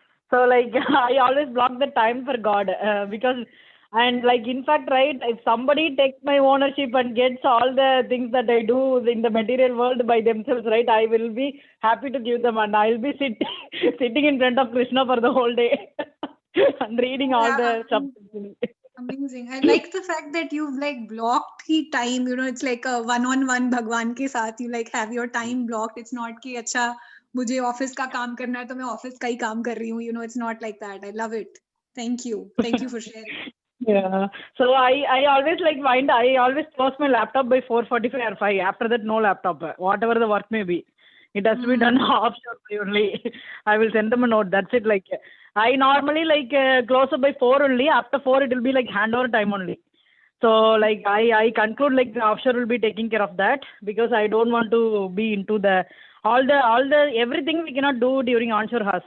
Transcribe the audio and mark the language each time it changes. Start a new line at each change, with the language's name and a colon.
English: So like I always block the time for God because and like in fact, right, if somebody takes my ownership and gets all the things that I do in the material world by themselves, right, I will be happy to give them, and I'll be sitting in front of Krishna for the whole day and reading all Yeah, the stuff. I mean, Amazing. I like the fact that you've like blocked the time, it's like a one-on-one
Hindi: भगवान के साथ,
English: you like have your time blocked. It's not
Hindi: कि अच्छा मुझे office का काम करना है तो मैं ऑफिस का ही काम कर रही हूँ,
English: it's not like that. I love it. Thank you. Thank you for sharing. Yeah. So I always I always close my laptop by 4:45 or 5. After that, no laptop, whatever the work may be. It has to be done offshore by only. I will send them a note. That's it. Like I normally close up by 4 only. After 4, it will be like handover time only. So like I conclude like the offshore will be taking care of that, because I don't want to be into the all the everything we cannot do during onshore hours.